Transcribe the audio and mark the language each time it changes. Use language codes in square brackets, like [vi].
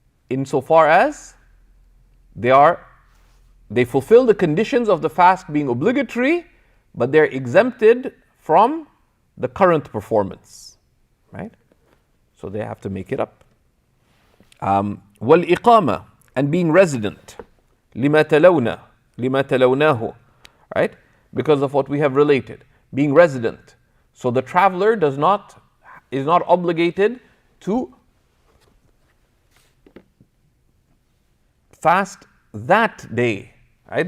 [en] Insofar as they fulfill the conditions of the fast being obligatory, but they're exempted from the current performance, right? So they have to make it up. [ar] والإقامة, [en] and being resident. [ar] لما تلوناه, right? [en] Because of what we have related. Being resident. So the traveler is not obligated to fast that day. Right?